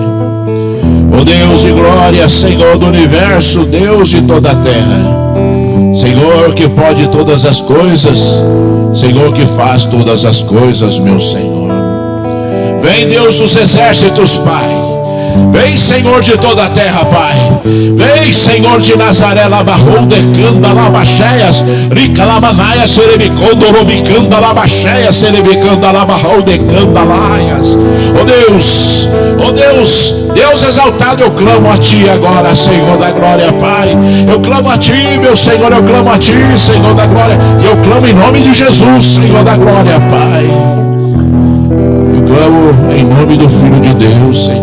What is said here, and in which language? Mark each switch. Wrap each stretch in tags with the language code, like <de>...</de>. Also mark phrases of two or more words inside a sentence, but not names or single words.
<pt>Ó Deus de glória, Senhor do universo, Deus de toda a terra, Senhor que pode todas as coisas, Senhor que faz todas as coisas, meu Senhor. Vem, Deus dos exércitos, Pai. Vem, Senhor de toda a terra, Pai. Vem, Senhor de Nazaré, Labarrou, Decanda, Labacheias, Rica, Lamanaias, Serebicondo, Robicanda, Labacheias, Serebicanda, Labarrou, Decanda, Laias. Oh Deus, oh Deus, Deus exaltado, eu clamo a Ti agora, Senhor da glória, Pai. Eu clamo a Ti, meu Senhor, eu clamo a Ti, Senhor da glória. E eu clamo em nome de Jesus, Senhor da glória, Pai. Eu clamo em nome do Filho de Deus, Senhor.</pt>